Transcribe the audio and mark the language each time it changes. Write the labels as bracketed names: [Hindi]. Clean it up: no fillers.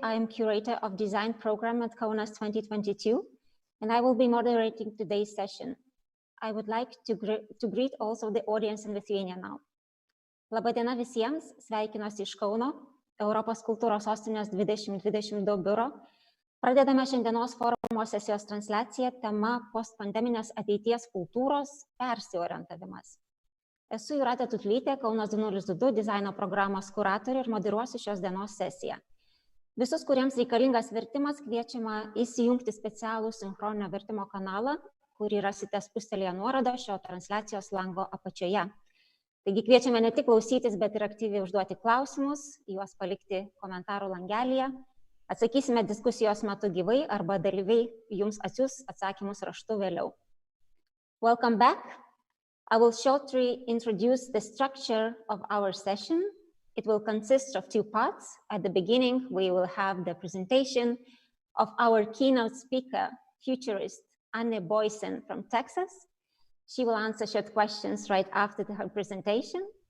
[English] I am Curator of Design Program at Kaunas 2022, and I will be moderating today's session. I would like to greet also the audience in Lithuania now. [Lithuanian] Labą dieną visiems, sveikinuosi iš Kauno, Europos kultūros sostinės 2022 biuro. Pradedame šiandienos forumo sesijos transliaciją tema postpandeminės ateities kultūros persiorientavimas. Esu Jūratė Tutlytė, Kaunas 2022 dizaino programos kuratorė ir moderuosiu šios dienos sesiją. Visus, kuriems reikalingas vertimas, kviečiama įsijungti specialų sinchroninio vertimo kanalą, kurį rasite spustelėje nuorodą šio transliacijos lango apačioje. Taigi kviečiame ne tik klausytis, bet ir aktyviai užduoti klausimus, juos palikti komentarų langelyje. Atsakysime diskusijos metu gyvai arba dalyviai jums atsiųs atsakymus raštu vėliau. [English] Welcome back. I will shortly introduce the structure of our session. It will consist of two parts. At the beginning, we will have the presentation of our keynote speaker, futurist Anne Boysen from Texas. She will answer short questions right after her presentation.